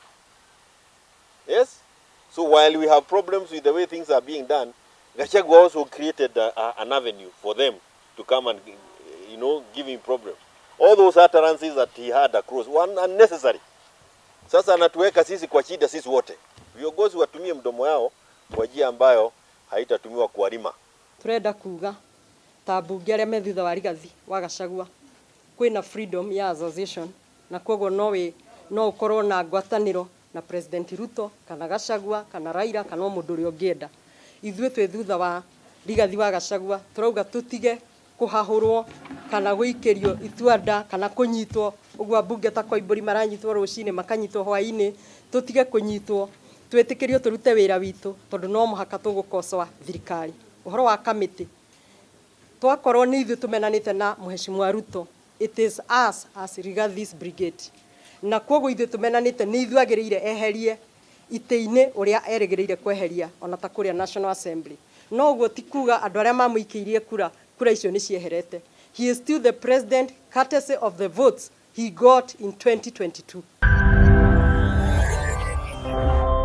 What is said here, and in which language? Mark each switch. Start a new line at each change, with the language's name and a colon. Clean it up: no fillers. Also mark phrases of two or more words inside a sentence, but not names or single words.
English: Yes? So while we have problems with the way things are being done, Gachagua also created an avenue for them to come and, give him problems. All those utterances that he had across were unnecessary.
Swahili: Sasa anatuweka sisi kwa shida sisi wote. Viongozi watumie mdomo yao kwa njia ambayo haitatumiwa kuarima.
Kikuyu: Turenda kuga ta bunge aria me thutha wa rigathi wa Gachagua kwina
English: freedom ya association
Kikuyu: na koguo no ukorwo na ngwataniro na President Ruto kana Gachagua kana Raila kana mundu uri ungienda. Ithuĩ twe thutha wa rigathi wa Gachagua turauga tutige kuhahurwo kana guikirio ituanda kana kunyitwo uguo bunge ta Koimburi maranyitwo rucine makanyitwo hwaini tutige kunyitwo twitikirio turute wira witu tondu no muhaka tugukosoa thirikari uhoro wa kamiti twakorwo ni ithu tumenanite na Mheshimiwa Ruto.
English: It is us as Rigathi's brigade
Kikuyu: na koguo ithu tumenanite ni ithu agiriire eherie ite-ini uria erigiriire kweheria ona ta kuria
English: National Assembly.
Kikuyu: No uguo ti kuga andu aria mamuikiirie kura icio ni cieherete.
English: He is still the president courtesy of the votes he got in 2022.